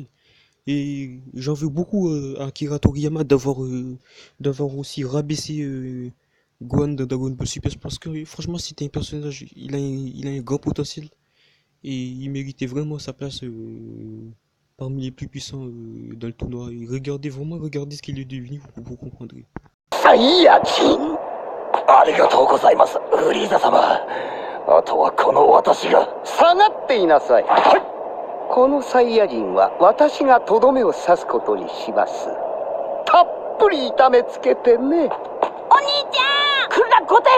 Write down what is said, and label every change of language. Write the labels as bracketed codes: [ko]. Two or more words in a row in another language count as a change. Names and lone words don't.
[fr] Et j'en veux beaucoup à Akira Toriyama d'avoir aussi rabaissé Gohan dans Dragon Ball Super parce que franchement c'était un personnage, il a un grand potentiel et il méritait vraiment sa place parmi les plus puissants dans le tournoi. Et regardez ce qu'il est devenu, vous comprendrez. [ja] サイヤ人ありがとうございます、フリーザ様。あとはこの私が。下がっていなさい。はい。このサイヤ人は私がとどめを刺すことにします。たっぷり痛めつけてね。お兄ちゃん来るな5点。